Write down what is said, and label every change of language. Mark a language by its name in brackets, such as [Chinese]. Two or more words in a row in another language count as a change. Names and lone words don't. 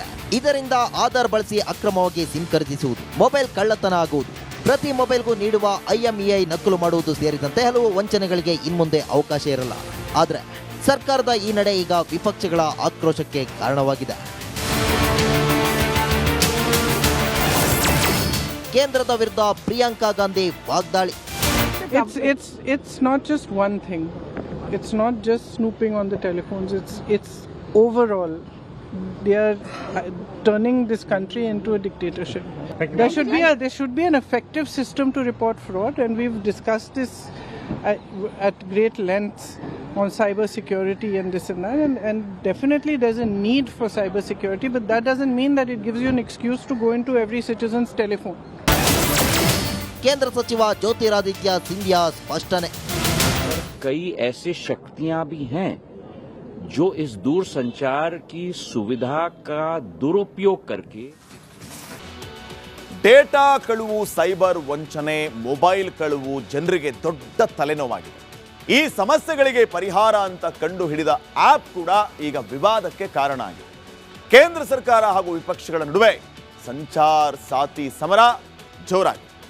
[Kannada] ಇದರಿಂದ ಆಧಾರ್ ಬಳಸಿ ಅಕ್ರಮವಾಗಿ ಸಿಮ್ ಖರೀದಿಸುವುದು, ಮೊಬೈಲ್ ಕಳ್ಳತನ ಆಗುವುದು, ಪ್ರತಿ ಮೊಬೈಲ್ಗೂ ನೀಡುವ IMEI ನಕಲು ಮಾಡುವುದು ಸೇರಿದಂತೆ ಹಲವು ವಂಚನೆಗಳಿಗೆ ಇನ್ಮುಂದೆ ಅವಕಾಶ ಇರಲ್ಲ. ಆದರೆ ಸರ್ಕಾರದ ಈ ನಡೆ ಈಗ ವಿಪಕ್ಷಗಳ ಆಕ್ರೋಶಕ್ಕೆ ಕಾರಣವಾಗಿದೆ. ಕೇಂದ್ರದ ವಿರುದ್ಧ ಪ್ರಿಯಾಂಕಾ ಗಾಂಧಿ ವಾಗ್ದಾಳಿ. [English] It's not just one thing. It's not just snooping on the telephones. It's overall. They are turning this country into a dictatorship. There should be an effective system to report fraud, and we've discussed this at great lengths on cyber security and this and that. And definitely there's a need for cyber security, but that doesn't mean that it gives you an excuse to go into every citizen's telephone. [Kannada] ಕೇಂದ್ರ ಸಚಿವ ಜ್ಯೋತಿರಾದಿತ್ಯ ಸಿಂಧಿಯಾ ಸ್ಪಷ್ಟನೆ. [Hindi] कई ऐसे शक्तियां भी हैं जो इस दूर संचार की सुविधा का दुरुपयोग करके [Kannada] ಡೇಟಾ ಕಳುವು, ಸೈಬರ್ ವಂಚನೆ, ಮೊಬೈಲ್ ಕಳುವು ಜನರಿಗೆ ದೊಡ್ಡ ತಲೆನೋವಾಗಿದೆ. ಈ ಸಮಸ್ಯೆಗಳಿಗೆ ಪರಿಹಾರ ಅಂತ ಕಂಡು ಹಿಡಿದ ಆಪ್ ಕೂಡ ಈಗ ವಿವಾದಕ್ಕೆ ಕಾರಣ ಆಗಿದೆ. ಕೇಂದ್ರ ಸರ್ಕಾರ ಹಾಗೂ ವಿಪಕ್ಷಗಳ ನಡುವೆ ಸಂಚಾರ್ ಸಾಥಿ ಸಮರ ಜೋರಾಗಿದೆ.